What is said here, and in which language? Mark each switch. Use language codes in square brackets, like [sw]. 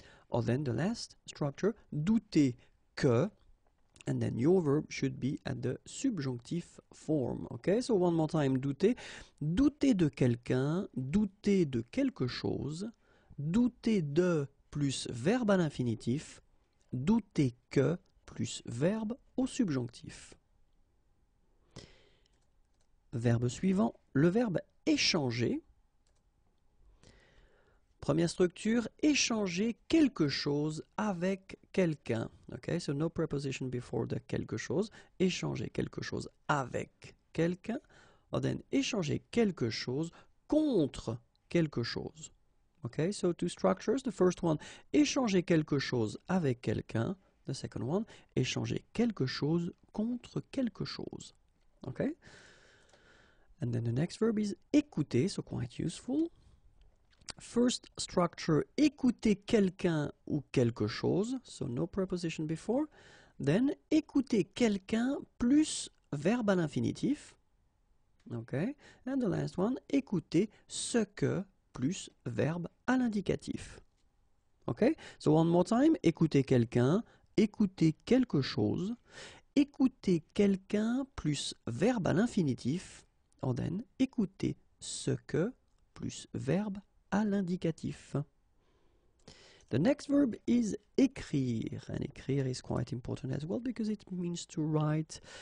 [en] Or then the last structure, douter que, and then your verb should be at the subjunctive form. Okay, so one more time, douter. [fr] Douter de quelqu'un, douter de quelque chose, douter de plus verbe à l'infinitif, douter que plus verbe au subjonctif. Verbe suivant, le verbe échanger. Première structure, échanger quelque chose avec quelqu'un. [en] Okay, so no preposition before the [fr] quelque chose. Échanger quelque chose avec quelqu'un. Or then échanger quelque chose contre quelque chose. [en] Okay, so two structures. The first one, [fr] échanger quelque chose avec quelqu'un. [en] The second one, [fr] échanger quelque chose contre quelque chose. [en] Okay? And then the next verb is écouter, so quite useful. First structure, [fr] écouter quelqu'un ou quelque chose, [en] so no preposition before. Then, [fr] écouter quelqu'un plus verbe à l'infinitif. [en] Okay, and the last one, [fr] écouter ce que plus verbe à l'indicatif. [en] Okay, so one more time, [fr] écouter quelqu'un, écouter quelque chose, écouter quelqu'un plus verbe à l'infinitif, and then écouter ce que plus verbe à l'indicatif. [en] The next verb is écrire, and écrire is quite important as well because it means to write.